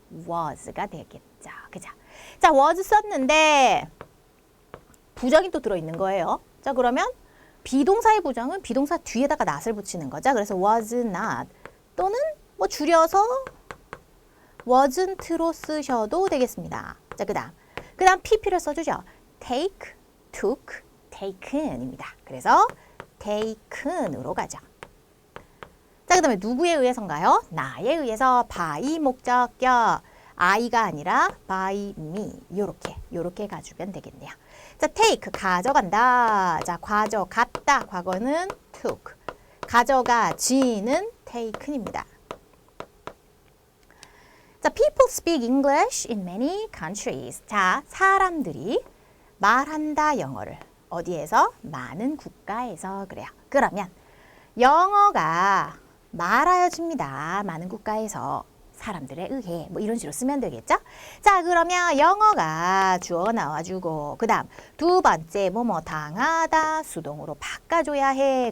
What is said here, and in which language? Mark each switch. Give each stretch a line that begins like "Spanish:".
Korean: was가 되겠죠. 그죠? 자, was 썼는데 부정이 또 들어있는 거예요. 자, 그러면 비동사의 부정은 비동사 뒤에다가 not을 붙이는 거죠. 그래서 was not 또는 뭐 줄여서 wasn't로 쓰셔도 되겠습니다. 자, 그 다음 pp를 써주죠.
English: take, took, taken입니다.
Korean: 그래서 taken으로 가죠. 자, 그 다음에 누구에 의해서인가요? 나에 의해서 by 목적격 I가 아니라
English: by me
Korean: 요렇게 가주면 되겠네요. 자, take 가져간다. 자, 가져갔다. 과거는 took. 가져가지는 taken입니다.
English: 자, people speak English in many countries.
Korean: 자, 사람들이 말한다 영어를 어디에서? 많은 국가에서. 그래요. 그러면 영어가 말하여집니다. 많은 국가에서 사람들에 의해 뭐 이런 식으로 쓰면 되겠죠? 자, 그러면 영어가 주어가 나와주고 그 다음 두 번째 뭐뭐 당하다 수동으로 바꿔줘야 해.